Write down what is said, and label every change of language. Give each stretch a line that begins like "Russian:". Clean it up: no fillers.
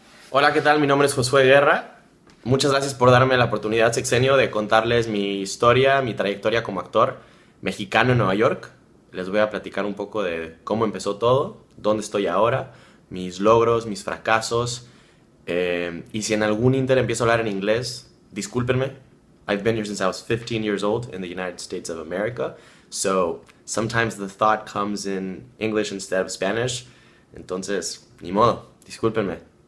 Spanish: Hola, ¿qué tal? Mi nombre es Josué Guerra. Muchas gracias por darme la oportunidad, Sexenio, de contarles mi historia, mi trayectoria como actor mexicano en Nueva York. Les voy a platicar un poco de cómo empezó todo, dónde estoy ahora, mis logros, mis fracasos. Y si en algún inter empiezo a hablar en inglés, discúlpenme.
English: I've been here since I was 15 years old in the United States of America. So sometimes the thought comes in English instead of Spanish.
Spanish: Entonces, ni modo, discúlpenme.